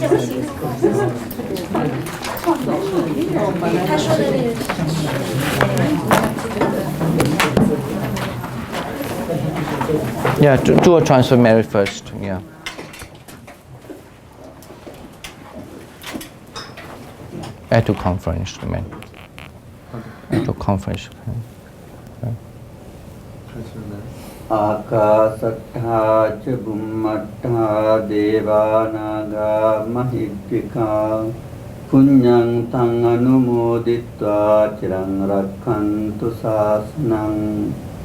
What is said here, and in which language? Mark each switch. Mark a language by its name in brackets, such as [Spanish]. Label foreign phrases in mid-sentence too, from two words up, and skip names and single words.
[English] Yeah, do a transfer Mary first. Yeah. Add to conference, man. Add to conference. [Pali] Akasattha ca bummattha devanaga mahittvika punyang tang anumoditva cirang rakkantu sasanang.